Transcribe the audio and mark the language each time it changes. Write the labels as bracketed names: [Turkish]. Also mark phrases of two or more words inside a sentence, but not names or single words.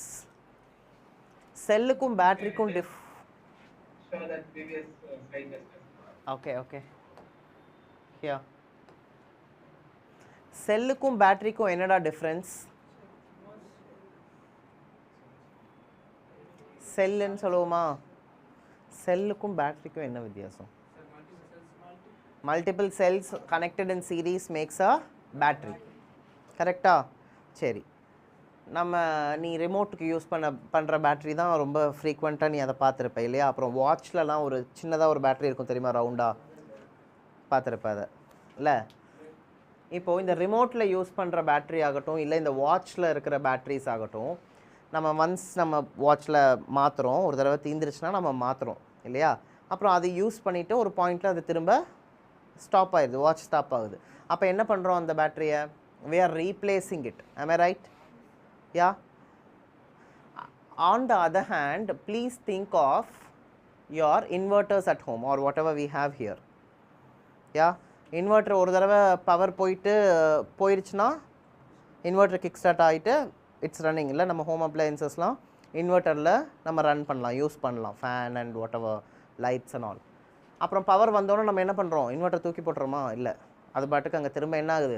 [Tamil] செல்லுக்கும் பேட்டரிக்கும் [English] Show that previous slide just. Okay. Here. [Tamil] செல்லுக்கும் பேட்டரிக்கும் என்னடா டிஃபரன்ஸ்? செல்னு சொல்லுவோமா, செல்லுக்கும் பேட்டரிக்கும் என்ன வித்தியாசம்? [English] multiple cells connected in series makes a battery. [Tamil] கரெக்டா? சரி, நம்ம நீ ரிமோட்டுக்கு யூஸ் பண்ணுற பேட்ரி தான் ரொம்ப ஃப்ரீக்வெண்ட்டாக நீ அதை பார்த்துருப்ப இல்லையா? அப்புறம் வாட்ச்லலாம் ஒரு சின்னதாக ஒரு பேட்ரி இருக்கும் தெரியுமா, ரவுண்டாக பார்த்துருப்ப அதை இல்லை? இப்போது இந்த ரிமோட்டில் யூஸ் பண்ணுற பேட்ரி ஆகட்டும், இல்லை இந்த வாட்சில் இருக்கிற பேட்ரிஸ் ஆகட்டும், நம்ம நம்ம வாட்சில் மாற்றுறோம், ஒரு தடவை தீந்துருச்சுன்னா நம்ம மாற்றுறோம் இல்லையா? அப்புறம் அதை யூஸ் பண்ணிவிட்டு ஒரு பாயிண்டில் அது திரும்ப ஸ்டாப் ஆகிடுது, வாட்ச் ஸ்டாப் ஆகுது. அப்போ என்ன பண்ணுறோம் அந்த பேட்டரியை? [English] we are replacing it, am I right? Yeah. On the other hand, please think of your inverters at home or whatever we have here. [Tamil] Yeah, inverter ஒரு தடவை பவர் போயிடுச்சுன்னா இன்வெர்டர் [English] kick start [Tamil] ஆகிட்டு [English] it's running [Tamil] இல்லை? நம்ம [English] home appliances [Tamil] இன்வெர்ட்டரில் நம்ம ரன் பண்ணலாம், யூஸ் பண்ணலாம், [English] fan and whatever lights and all. [Tamil] அப்புறம் பவர் வந்தோன்னே நம்ம என்ன பண்ணுறோம்? இன்வெர்ட்டர் தூக்கி போட்டுறோமா? இல்லை, அது பாட்டுக்கு அங்கே திரும்ப என்ன ஆகுது?